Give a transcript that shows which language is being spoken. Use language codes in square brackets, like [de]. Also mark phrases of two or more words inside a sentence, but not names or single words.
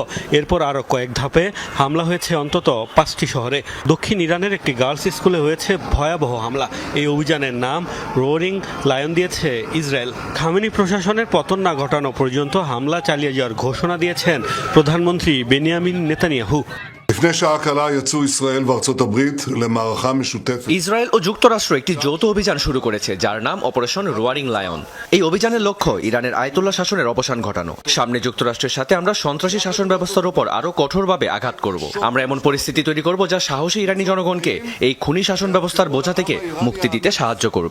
[bn] এরপর আরও কয়েক ধাপে হামলা হয়েছে অন্তত 5টি শহরে। দক্ষিণ ইরানের একটি [en] girls school [bn] হয়েছে ভয়াবহ হামলা। এই অভিযানের নাম রোয়ারিং লায়ন দিয়েছে ইসরায়েল। খামেনি প্রশাসনের পতন না ঘটানো পর্যন্ত হামলা চালিয়ে যাওয়ার ঘোষণা দিয়েছেন প্রধানমন্ত্রী বেনিয়ামিন নেতানিয়াহু। [he] לפני שעה קלה יצאו ישראל וארצות הברית למערכה משותפת. [bn] ইসরায়েল ও যুক্তরাষ্ট্র একটি যৌথ অভিযান শুরু করেছে যার নাম অপারেশন রোয়ারিং লায়ন। এই অভিযানের লক্ষ্য ইরানের আয়াতুল্লাহ শাসনের অবসান ঘটানো। সামনে যুক্তরাষ্ট্রের সাথে আমরা সন্ত্রাসী শাসন ব্যবস্থার উপর আরো কঠোরভাবে আঘাত করব। আমরা এমন পরিস্থিতি তৈরি করব যা সাহসী ইরানি জনগণকে এই খুনি শাসন ব্যবস্থার বোঝা থেকে মুক্তি দিতে সাহায্য করবে।